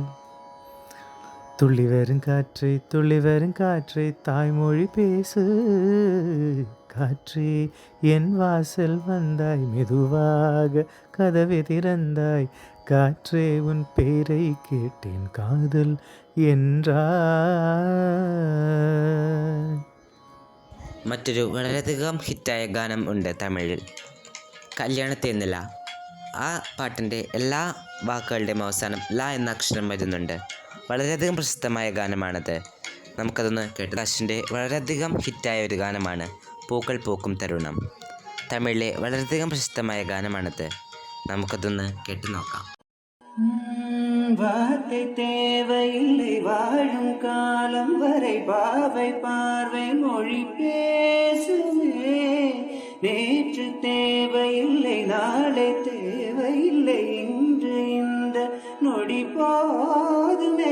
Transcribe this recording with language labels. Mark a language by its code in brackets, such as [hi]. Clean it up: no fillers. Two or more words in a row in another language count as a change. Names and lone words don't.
[ta] துள்ளி வரும் காற்றே தாய்மொழி பேசு. காற்றே என் வாசல் வந்தாய், மெதுவாக கதவை திறந்தாய். காற்றே உன் பேரை கேட்டேன், காதல் என்றாய். [ml] മറ്റൊരു വളരെയധികം ഹിറ്റായ ഗാനം ഉണ്ട് തമിഴിൽ, കല്യാണത്തേന്നില. ആ പാട്ടിൻ്റെ എല്ലാ വാക്കുകളുടെയും അവസാനം ല എന്ന അക്ഷരം വരുന്നുണ്ട്. വളരെയധികം പ്രശസ്തമായ ഗാനമാണത്. നമുക്കതൊന്ന് കേട്ട്. ദാശിൻ്റെ വളരെയധികം ഹിറ്റായ ഒരു ഗാനമാണ് പൂക്കൾ പൂക്കും തരുണം. തമിഴിലെ വളരെയധികം പ്രശസ്തമായ ഗാനമാണത്. നമുക്കതൊന്ന് കേട്ടു നോക്കാം. [ta] வார்த்தை தேவையில்லை வாழும் காலம் வரை பாவை பார்வை மொழி பேசுமே. நேற்று தேவையில்லை நாளை தேவையில்லை இன்று இந்த நொடி போதுமே.